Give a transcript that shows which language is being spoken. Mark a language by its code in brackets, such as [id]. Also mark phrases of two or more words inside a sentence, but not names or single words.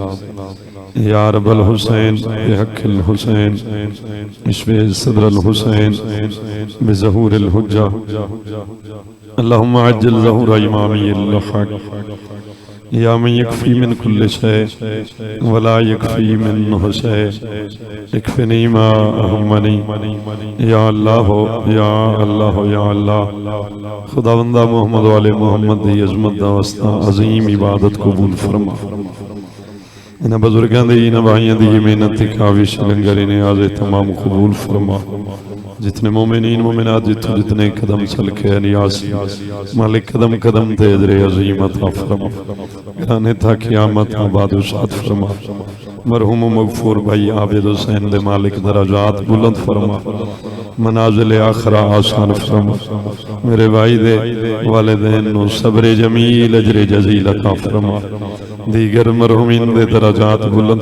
[ar] يا رب الحسين بحق الحسين اشفي صدر الحسين بظهور الحجة اللهم عجل ظهور إمامي الحق يا من يكفي من كل شيء ولا يكفي منه شيء اكفني ما أهمني يا الله يا الله يا الله [pa] خدا بندہ محمد والے محمد دی عظمت دا واسطہ عظیم عبادت قبول فرما انہاں بزرگاں دی انہاں بھائیاں دی محنت تے کاوش لنگر نیاز تمام قبول فرما جتنے مومنین مومنات جتنے قدم چل کے نیاز مالک قدم قدم تے اجر عظیم عطا فرما گرانے تھا قیامت آباد و شاد فرما مرحوم و مغفور بھائی عابد حسین دے مالک درجات بلند فرما منازل آخرہ آسان فرما میرے بھائی دے والدین نو [ar] صبر جمیل اجر جزیل [pa] عطا فرما دیگر مرحومین دے درجات بلند